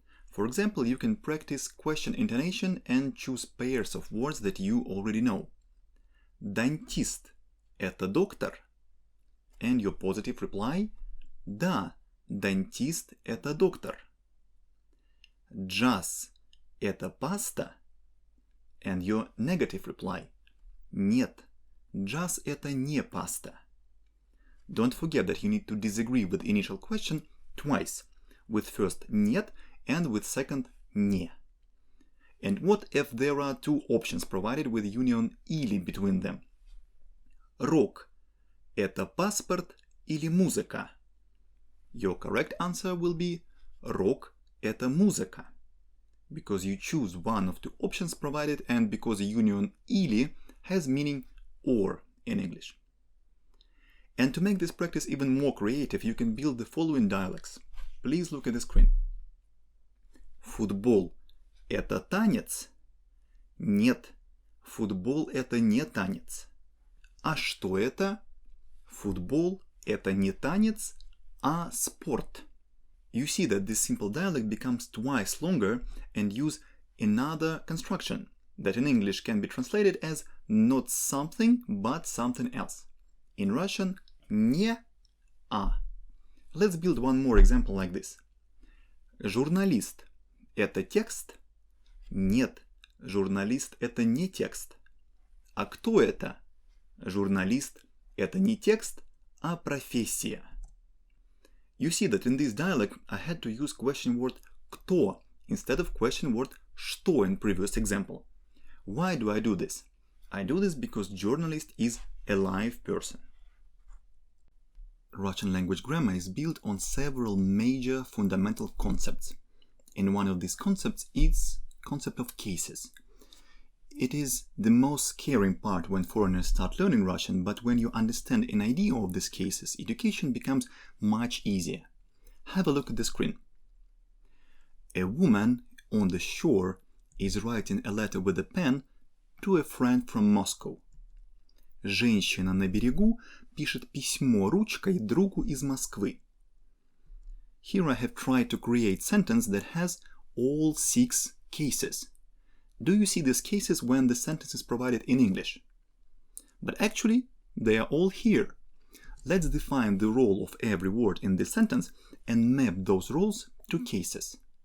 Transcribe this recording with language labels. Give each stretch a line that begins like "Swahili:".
English: For example, you can practice question intonation and choose pairs of words that you already know.
Russian: Дантист – это доктор?
English: And your positive reply –
Russian: Да, дантист – это доктор. Джаз – это паста?
English: And your negative reply
Russian: – Нет, джаз – это не паста.
English: Don't forget that you need to disagree with the initial question twice, with first «нет» and with second «не». And what if there are two options provided with union «или» between them?
Russian: Рок – это паспорт или музыка?
English: Your correct answer will be
Russian: рок – это музыка,
English: because you choose one of two options provided and because union «или» has meaning «or» in English. And to make this practice even more creative, you can build the following dialects. Please look at the screen.
Russian: Футбол – это танец? Нет, футбол – это не танец. А что это? Футбол – это не танец, а спорт.
English: You see that this simple dialect becomes twice longer and use another construction that in English can be translated as not something but something else. In Russian, не а. Let's build one more example like this.
Russian: Журналист – это текст? Нет, журналист – это не текст. А кто это? Журналист – это не текст, а профессия.
English: You see that in this dialect I had to use question word кто instead of question word что in previous example. Why do I do this? I do this because journalist is a live person. Russian language grammar is built on several major fundamental concepts. And one of these concepts is concept of cases. it is the most scary part when foreigners start learning Russian, but when you understand an idea of these cases, education becomes much easier. Have a look at the screen. A woman on the shore is writing a letter with a pen to a friend from Moscow.
Russian: Женщина на берегу пишет письмо ручкой другу из Москвы.
English: Here I have tried to create a sentence that has all 6 cases. Do you see these cases when the sentence is provided in English? But actually, they are all here. Let's define the role of every word in this sentence and map those roles to cases.